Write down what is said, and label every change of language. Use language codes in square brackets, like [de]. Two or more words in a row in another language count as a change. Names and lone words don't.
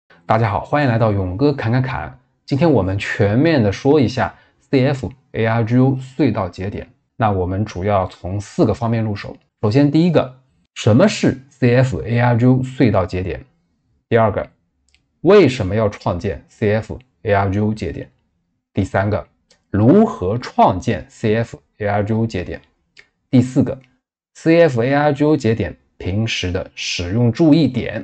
[zh] 大家好，欢迎來到勇哥侃侃侃。今天我們全面的说一下 CF ARGO 隧道节点。那我們主要從4個方面入手。首先，第一個，什麼是 CF ARGO 隧道節點？第二個，為什麼要創建 CF ARGO 節點？第三個，如何創建 CF ARGO 節點？第四個 ，CF ARGO 節點平時的使用注意點。